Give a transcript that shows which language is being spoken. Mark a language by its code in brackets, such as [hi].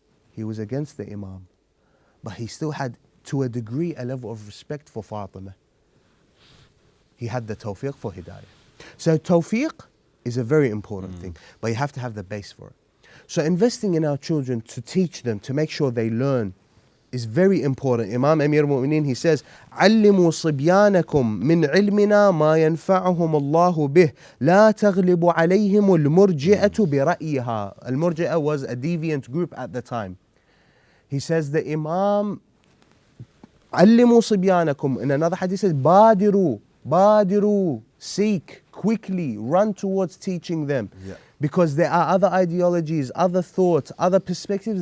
[en] He was against the Imam, but he still had, to a degree, a level of respect for Fatima. He had the tawfiq for hidayah. So tawfiq is a very important thing, but you have to have the base for it. So investing in our children to teach them, to make sure they learn, is very important. [ar] Imam Amir al-Mu'mineen, [en] he says, [ar] علموا صبيانكم من علمنا ما ينفعهم الله به لا تغلب عليهم المرجئة برأيها. [en] Al-Murji'ah was a deviant group at the time. He says the Imam, [ar] علموا صبيانكم, [en] in another hadith says, [ar] بادروا, [en] seek, quickly, run towards teaching them. Yeah. Because there are other ideologies, other thoughts, other perspectives.